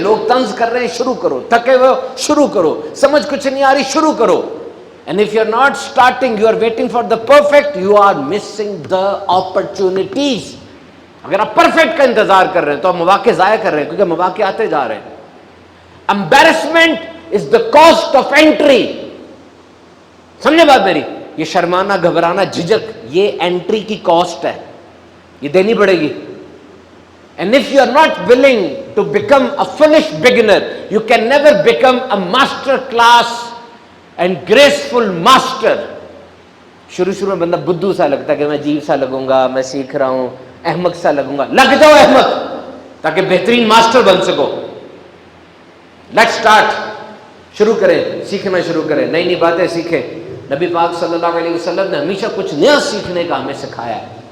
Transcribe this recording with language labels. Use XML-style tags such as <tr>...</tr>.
<ur>لوگ طنز کر رہے ہیں، شروع کرو. تھکے ہوئے شروع کرو. سمجھ کچھ نہیں آ رہی، شروع کرو.</ur> <en>and if you are not starting, you are waiting for the perfect, you are missing the opportunities.</en> <ur>اگر آپ پرفیکٹ کا انتظار کر رہے ہیں تو آپ مواقع ضائع کر رہے ہیں، کیونکہ مواقع آتے جا رہے ہیں.</ur> <en>embarrassment is the cost of entry.</en> <ur>سمجھے بات میری؟ یہ شرمانا، گھبرانا، جھجک، یہ انٹری کی کاسٹ ہے، یہ دینی پڑے گی.</ur> <en>and if you are not willing to become a foolish beginner, you can never become a master class and graceful master.</en> <ur>شروع میں بندہ بدھو سا لگتا ہے کہ میں عجیب سا لگوں گا، میں سیکھ رہا ہوں، احمق سا لگوں گا. لگ جاؤ احمق تاکہ بہترین ماسٹر بن سکو.</ur> <en>Let's start.</en> <ur>شروع کریں، سیکھنا شروع کریں، نئی نئی باتیں سیکھیں. نبی پاک صلی اللہ علیہ وسلم نے ہمیشہ کچھ نیا سیکھنے کا ہمیں سکھایا ہے.</ur>